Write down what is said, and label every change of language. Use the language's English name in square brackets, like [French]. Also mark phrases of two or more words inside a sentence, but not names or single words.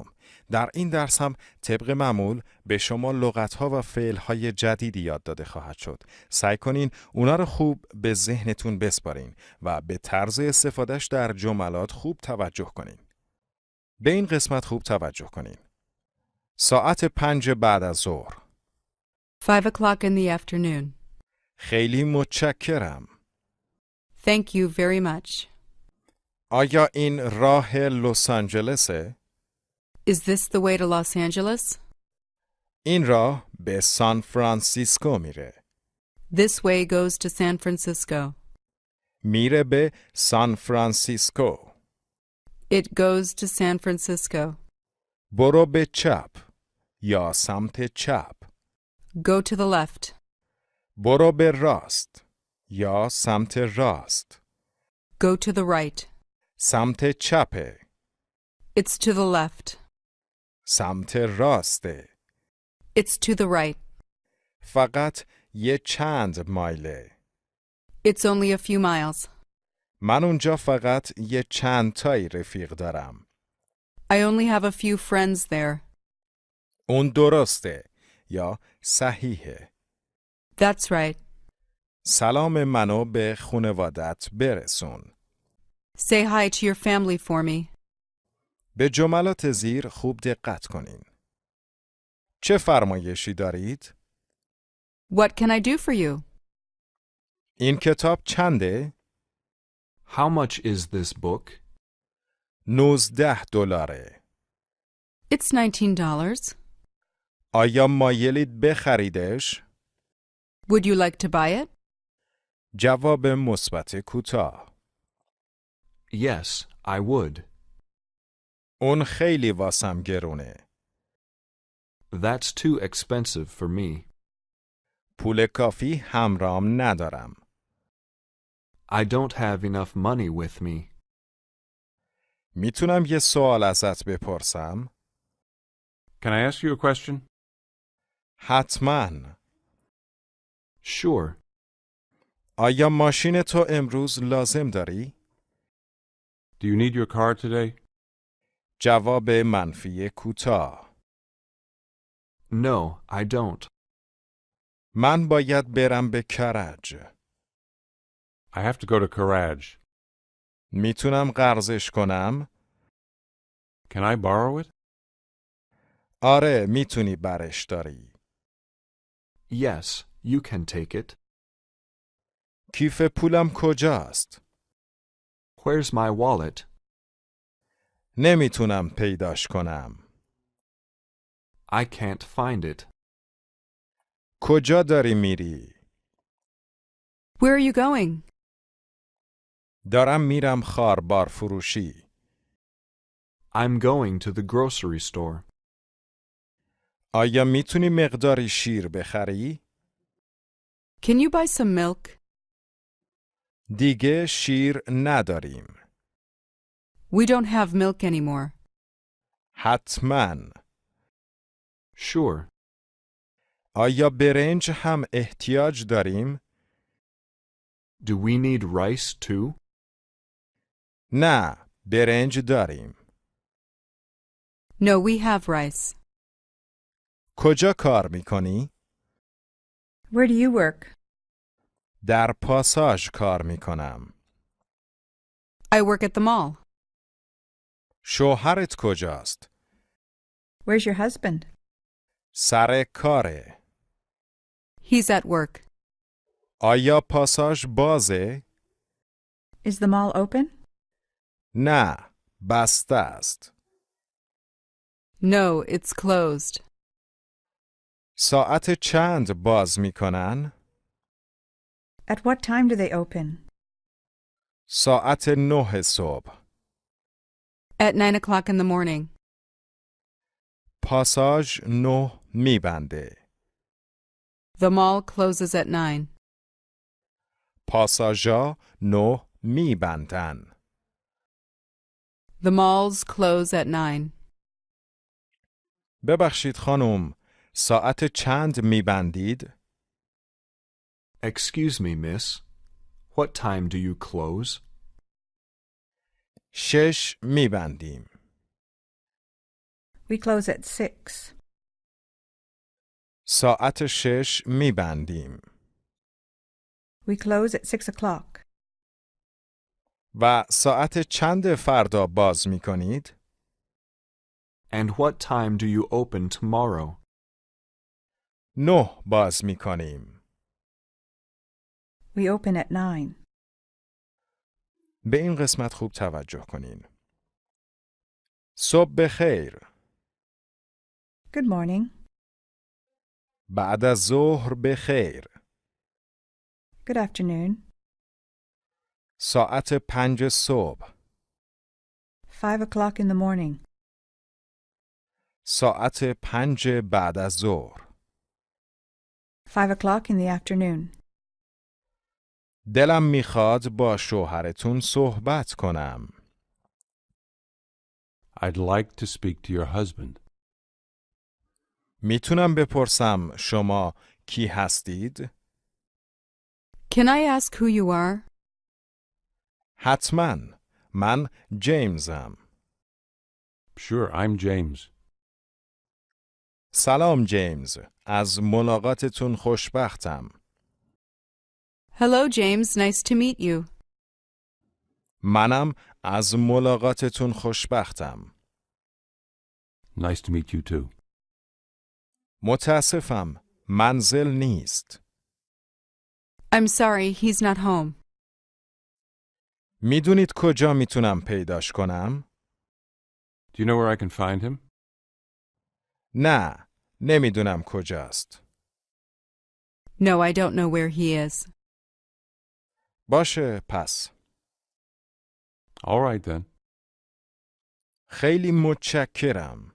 [Persian] در این درس هم طبق معمول به شما لغت‌ها و فعل‌های جدیدی یاد داده خواهد شد. سعی کنین اونا رو خوب به ذهنتون بسپارین و به طرز استفادهش در جملات خوب توجه کنین. به این قسمت خوب توجه کنین. ساعت 5 بعد از ظهر. [English] 5 o'clock in the afternoon. [Persian] خیلی متشکرم. [English] Thank you very much. [Persian] آیا این راه لس آنجلسه؟ [English] Is this the way to Los Angeles? [Persian] این راه به سان فرانسیسکو میره. [English] This way goes to San Francisco. [Persian] میره به سان فرانسیسکو. [English] It goes to San Francisco. [Persian] برو به چپ یا سمت چپ. [English] Go to the left. [Persian] برو به راست یا سمت راست. [English] Go to the right. [Persian] سمت چپه. [English] It's to the left. [Persian] سمت راسته. [English] It's to the right. [Persian] فقط یه چند مایله. [English] It's only a few miles. [Persian] من اونجا فقط یه چند تایی رفیق دارم. [English] I only have a few friends there. [Persian] اون درسته یا صحیحه. [English] That's right. [Persian] سلام منو به خانوادت برسون. [English] Say hi to your family for me. [Persian] به جملات زیر خوب دقت کنین. چه فرمایشی دارید؟ [English] What can I do for you? [Persian] این کتاب چنده؟ [English] How much is this book? [Persian] 19 دلاره. [English] It's $19. [Persian] آیا مایلید بخریدش؟ [English] Would you like to buy it? [Persian] جواب مثبت کوتاه. [English] Yes, I would. [Persian] اون خیلی واسم گرونه. [English] That's too expensive for me. [Persian] پول کافی همراهم ندارم. [English] I don't have enough money with me. [Persian] میتونم یه سوال ازت بپرسم؟ [English] Can I ask you a question? [Persian] حتماً. [English] Sure. [Persian] آیا ماشین تو امروز لازم داری؟ [English] Do you need your car today? [Persian] جواب منفی کوتاه. [English] No, I don't. [Persian] من باید برم به کرج. [English] I have to go to Karaj. [Persian] میتونم قرضش کنم؟ [English] Can I borrow it? [Persian] آره میتونی برش داری. [English] Yes, you can take it. [Persian] کیف پولم کجاست؟ [English] Where's my wallet? [Persian] نمیتونم پیداش کنم. [English] I can't find it. [Persian] کجا داری میری؟ [English] Where are you going? [Persian] دارم میرم خاربار فروشی. [English] I'm going to the grocery store. [Persian] آیا میتونی مقداری شیر بخری؟ [English] Can you buy some milk? [Persian] دیگه شیر نداریم. [English] We don't have milk anymore. [Persian] حتماً. [English] Sure. [Persian] آیا برنج هم احتیاج داریم؟ [English] Do we need rice too? [Persian] نه، برنج داریم. [English] No, we have rice. [Persian] کجا کار میکنی؟ [English] Where do you work? [Persian] در پاساژ کار میکنم. [English] I work at the mall. [Persian] شوهرت کجاست؟ [English] Where's your husband? [Persian] سر کاره. [English] He's at work. [Persian] آیا پاساژ بازه؟ [English] Is the mall open? [Persian] نه، بسته است. [English] No, it's closed. [Persian] ساعت چند باز میکنن؟ [English] At what time do they open? [Persian] ساعت 9 صبح. [English] At 9 o'clock in the morning. [Persian] پاساژ 9 میبنده. [English] The mall closes at 9. [Persian] پاساژا 9 میبندن. [English] The malls close at 9. [Persian] ببخشید خانم، ساعت چند میبندید؟ [English] Excuse me, miss. What time do you close? [Persian] 6 میبندیم. [English] We close at 6. [Persian] ساعت 6 میبندیم. [English] We close at 6 o'clock. [Persian] و ساعت چند فردا باز میکنید؟ [English] And what time do you open tomorrow? [Persian] 9 باز میکنیم. [English] We open at 9. [Persian] به این قسمت خوب توجه کنین. صبح بخیر. [English] Good morning. [Persian] بعد از ظهر بخیر. [English] Good afternoon. [Persian] ساعت 5 صبح. [English] 5 o'clock in the morning. [Persian] ساعت 5 بعد از ظهر. [English] 5 o'clock in the afternoon. [Persian] دلم میخواد با شوهرتون صحبت کنم. [English] I'd like to speak to your husband. [Persian] میتونم بپرسم شما کی هستید؟ [English] Can I ask who you are? [Persian] حتما. من جیمزم. [English] Sure, I'm James. [Persian] سلام جیمز. از ملاقاتتون خوشبختم. [English] Hello, James. Nice to meet you. [Persian] منم از ملاقاتتون خوشبختم. [English] Nice to meet you too. [Persian] متاسفم. منزل نیست. [English] I'm sorry, he's not home. [Persian] میدونید کجا میتونم پیداش کنم؟ [English] Do you know where I can find him? [Persian] نه. نمیدونم کجاست. [English] No, I don't know where he is. [Persian] باشه پس. [English] All right then. [Persian] خیلی متشکرم.